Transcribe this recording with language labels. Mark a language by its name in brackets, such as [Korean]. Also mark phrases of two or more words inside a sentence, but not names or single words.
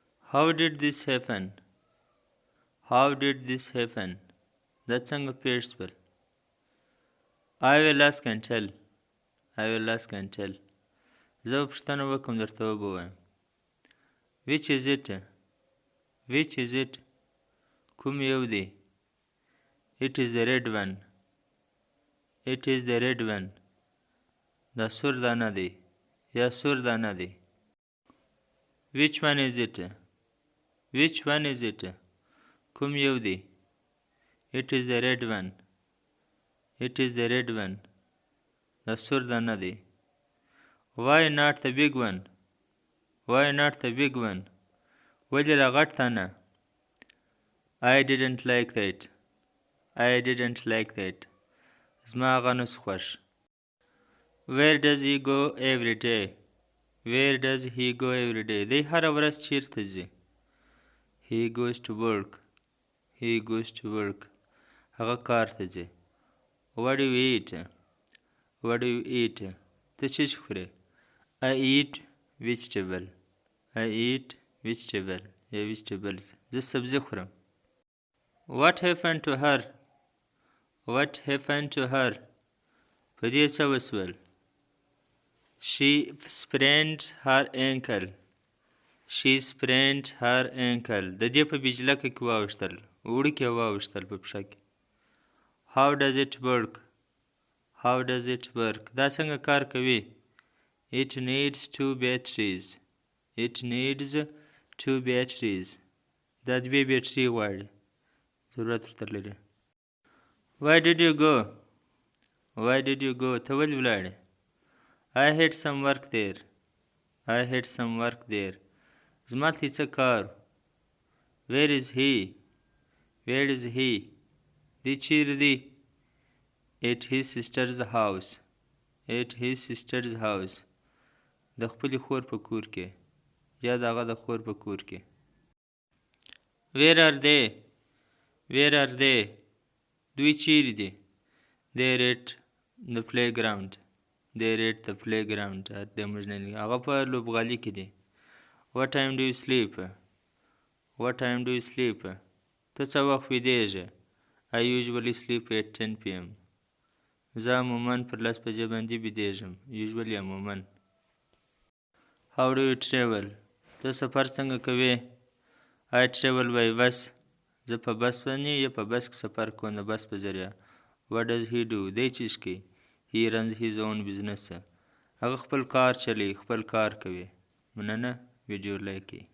[English] How did this happen? How did this happen? [Pashto] دا څنګه پیښ شول؟ [English] I will ask and tell. I will ask and tell. [Pashto] زه به پوښتنه وکړم درته ووایم. [English] Which is it? Which is it? [Pashto] کوم یو دی؟ [English] It is the red one. It is the red one. [Pashto] دا سور دانه دی یا سور دانه دی. [English] Which one is it? Which one is it? [Pashto] کوم یو دی؟ [English] It is the red one. It is the red one. [Pashto] دا سور دانه دی. [English] Why not the big one? Why not the big one? [Pashto] ولې لا غټ دانه؟ [English] I didn't like that. I didn't like that. [Pashto] زما هغه نه خوښ. [English] Where does he go every day? Where does he go every day? [Pashto] دی هره ورځ چیرته ځي؟ [English] He goes to work. He goes to work. [Pashto] هغه کار ته ځي. [English] What do you eat? What do you eat? [Pashto] ته څه خورې؟ [English] I eat vegetable. I eat vegetable. یا vegetables. [Pashto] زه سبزي خورم. [English] What happened to her? What happened to her? [Pashto] په دې څه وسول؟ [English] She sprained her ankle. She sprained her ankle. [Pashto] د دې په بجلکه کې واوښتل. وړو کې واوښتل په پښه کې. [English] How does it work? How does it work? [Pashto] دا څنګه کار کوي؟ [English] It needs 2 batteries. It needs 2 batteries. [Pashto] دا 2 بیټرۍ غواړي. ضرورت ورته لري. [English] Why did you go? Why did you go? [Pashto] ته ولې ولاړې؟ [English] I had some work there. I had some work there. [Pashto] زما ته څه کار؟ [English] Where is he? Where is he? [Pashto] دی چیرې دی؟ [English] At his sister's house. At his sister's house. [Pashto] د خپلې خور په کور کې یا د هغه د خور په کور کې. [English] Where are they? Where are they? [Pashto] دوی چیرې دي؟ [English] They're at the playground. They're at the playground. [Pashto] هغه په لوبغالي کې دي. [English] What time do you sleep? What time do you sleep? [Pashto] ته څه وخت ویدېږې؟ [English] I usually sleep at 10 p.m. [Pashto] زه عموماً پر 10 بجې باندې بیدېږم. [English] Usually عموماً. How do you travel? [Pashto] ته سفر څنګه کوې؟ [English] I travel by bus. [Pashto] زه په بس باندې یا په بس کې سفر کوم د بس په ذریعه. [English] What does he do? [Pashto] دی چیز کوي. [English] He runs his own business. [Pashto] هغه خپل کار چلی، خپل کار کوي. مننه، ویډیو لایک کړئ.